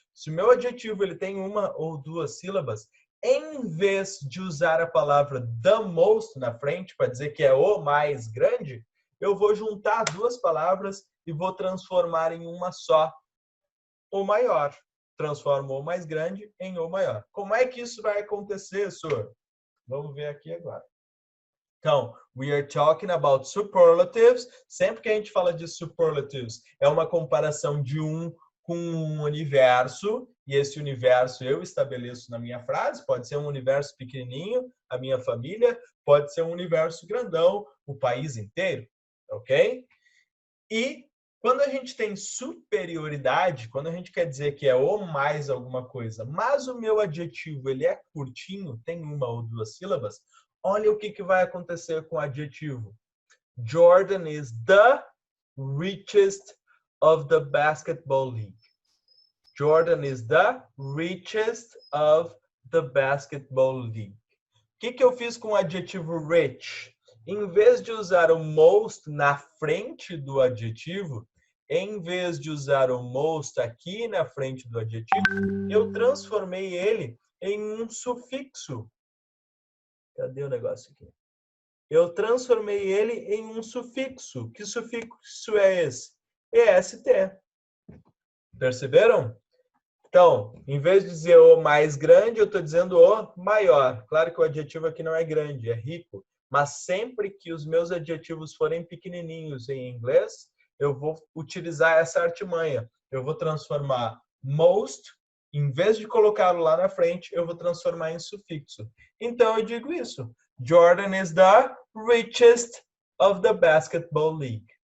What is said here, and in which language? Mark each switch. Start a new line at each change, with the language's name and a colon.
Portuguese: Se o meu adjetivo ele tem 1 ou 2 sílabas, em vez de usar a palavra the most na frente para dizer que é o mais grande, eu vou juntar 2 palavras e vou transformar em uma só, o maior. Transformo o mais grande em o maior. Como é que isso vai acontecer, senhor? Vamos ver aqui agora.
English: Então, we are talking about superlatives.
Portuguese: Sempre que a gente fala de superlatives, é uma comparação de um com um universo, e esse universo eu estabeleço na minha frase. Pode ser um universo pequenininho, a minha família, pode ser um universo grandão, o país inteiro, ok? E quando a gente tem superioridade, quando a gente quer dizer que é o mais alguma coisa, mas o meu adjetivo ele é curtinho, tem 1 ou 2 sílabas, olha o que vai acontecer com o adjetivo.
English: Jordan is the richest of the basketball league. Jordan is the richest of the basketball league.
Portuguese: O que eu fiz com o adjetivo rich? Em vez de usar o most na frente do adjetivo, em vez de usar o most aqui na frente do adjetivo, eu transformei ele em um sufixo. Cadê o negócio aqui? Eu transformei ele em um sufixo. Que sufixo é esse? EST. Perceberam? Então, em vez de dizer o mais grande, eu estou dizendo o maior. Claro que o adjetivo aqui não é grande, é rico. Mas sempre que os meus adjetivos forem pequenininhos em inglês, eu vou utilizar essa artimanha. Eu vou transformar most, em vez de colocá-lo lá na frente, eu vou transformar em sufixo. Então, eu digo isso.
English: Jordan is the richest of the basketball league.